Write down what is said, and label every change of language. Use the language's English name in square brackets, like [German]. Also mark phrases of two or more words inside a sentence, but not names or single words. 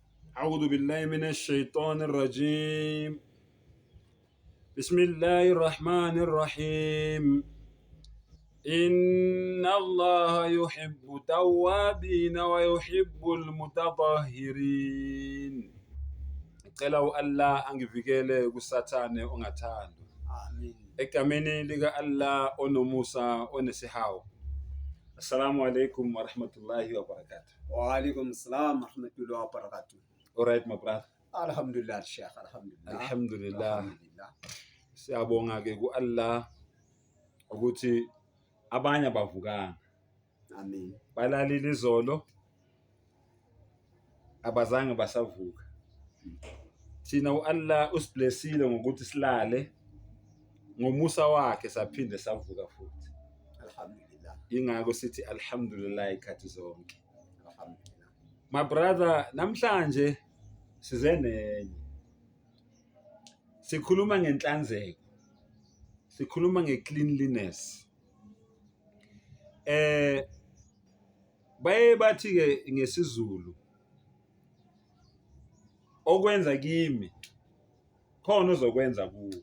[Arabic] أعوذ بالله من الشيطان الرجيم. بسم الله الرحمن الرحيم. إن الله يحب التوابين ويحب المتطهرين. [Zulu] Ngicela Allah angivikele kusathane ongathandwa. Amen. Egameni lika Allah onomusa onesihawu. [Arabic] السلام عليكم ورحمة الله وبركاته. وعليكم السلام ورحمة الله وبركاته. [English] All right, my brother. [Arabic] الحمد لله، شيخ. الحمد لله. Alhamdulillah. [Zulu] Siyabonga ke ku Allah ukuthi abanye abavukanga. Amen. Balalile izolo abazange basavuka. Thina uAllah usiblessile ngokuthi silale ngomusa wakhe saphinde savuka futhi. [Arabic] Alhamdulillah. [Zulu] Ingakho sithi alhamdulillah ikhathi zonke. [Arabic] Alhamdulillah. [English] My brother, [Zulu] namhlanje size nenye. Sikhuluma ngenhlanzeko. Sikhuluma ngecleanliness. Baye bathi ke ngesizulu okwenza kimi khona uzokwenza kuwe